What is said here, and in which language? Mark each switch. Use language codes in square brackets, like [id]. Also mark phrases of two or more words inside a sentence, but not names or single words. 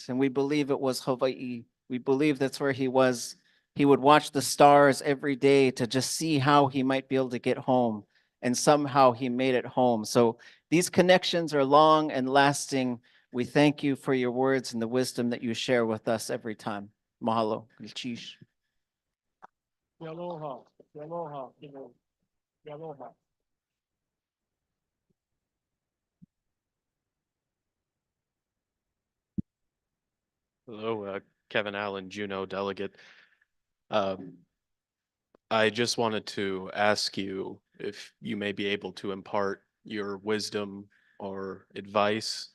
[en] And we believe it was Hawaii. We believe that's where he was. He would watch the stars every day to just see how he might be able to get home. And somehow he made it home. So these connections are long and lasting. We thank you for your words and the wisdom that you share with us every time. Mahalo. Chish. [haw] Aloha, aloha, aloha. [en] Hello, Kevin Allen, Juneau delegate. I just wanted to ask you if you may be able to impart your wisdom or advice.